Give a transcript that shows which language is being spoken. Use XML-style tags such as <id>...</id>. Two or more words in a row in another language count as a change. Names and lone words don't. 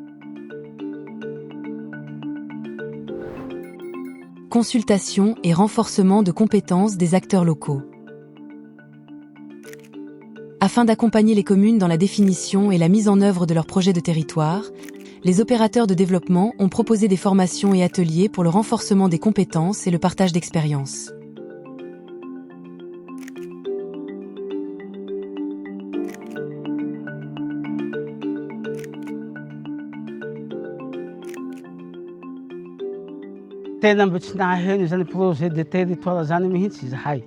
<fr>Consultation et renforcement de compétences des acteurs locaux. Afin d'accompagner les communes dans la définition et la mise en œuvre de leurs projets de territoire, les opérateurs de développement ont proposé des formations et ateliers pour le renforcement des compétences et le partage d'expériences.</fr> <mg>Tena mbo tsy naheno zany</mg> <fr>projet de territoire</fr> <mg>zany mihitsy zahay.</mg>